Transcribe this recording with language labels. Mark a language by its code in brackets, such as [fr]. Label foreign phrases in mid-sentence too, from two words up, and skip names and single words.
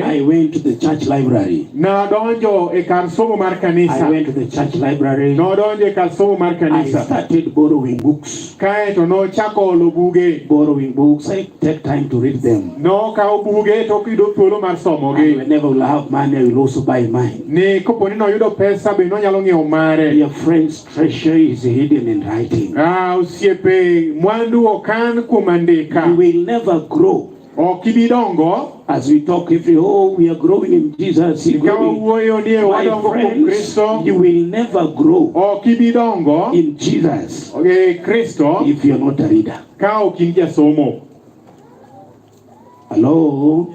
[en] I went to the church library. [luo] Na donjo e kar somo mar kanisa. [en] I went to the church library. [luo] No donjo e kar somo mar kanisa. [en] I started borrowing books. [luo] Kae to no chako olo buge. [en] Borrowing books, I take time to read them. [luo] No kawo buge to kido thuolo mar somogi. [en] And whenever we'll have money, I will also buy mine. [luo] Ne kopo ni noyudo pesa be nonyalo ng'iewo mare. [en] Dear friends, treasure is hidden in writing. [luo] Osiepe, mwandu okan kuom andika. [en] You will never grow. [luo] Okibidongo. [en] As we talk, if we are growing in Jesus, my friends, you will never grow in Jesus if you are not a reader. Hello?